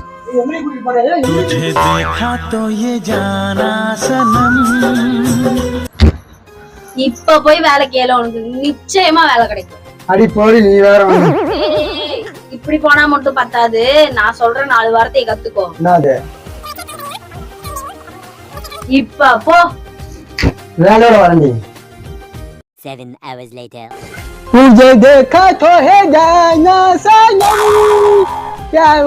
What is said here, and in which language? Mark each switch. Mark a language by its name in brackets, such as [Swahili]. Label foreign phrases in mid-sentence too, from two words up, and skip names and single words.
[Tamil] இப்ப போய் வேலை கேளு, உனக்கு நிச்சயமா வேலை கிடைக்கும். அடி போடி, நீ வேற. இப்படி போனா மட்டும் பத்தாது, நான் சொல்ற 4 வார்த்தையை கத்துக்கோ. என்னது? இப்ப போ. வேலையோட வரண்டி. [English] 7 hours later. [Hindi] मुझे देखा तो है जाना सनम क्या